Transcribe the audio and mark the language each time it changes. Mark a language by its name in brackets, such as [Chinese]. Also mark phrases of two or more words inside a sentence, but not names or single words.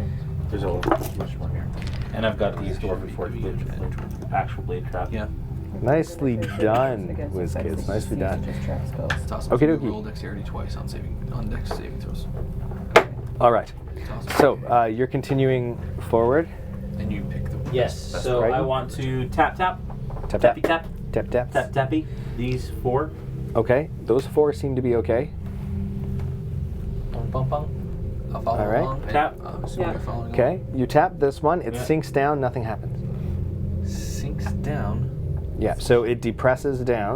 [English] There's a bunch more here. And I've got these dwarven forge blade, actual blade trap. Yeah. Nicely done, Whiz Kids. Nicely done. It's awesome. Okie You dokie. roll dexterity twice on dex saving throws. All right. It's awesome. So you're continuing forward. And you pick the Yes. So right. I want to tap tap. Tap Tappy tap. tap. Tap tap. Tap tappy. These 4. Okay. Those 4 seem to be okay. Bum, bum, bum. I'll follow All right. along. and, Tap. assuming Yeah. you're following Okay. You tap this one. It Yeah. sinks down. Nothing happens. along. Sinks down. Yeah. So it depresses down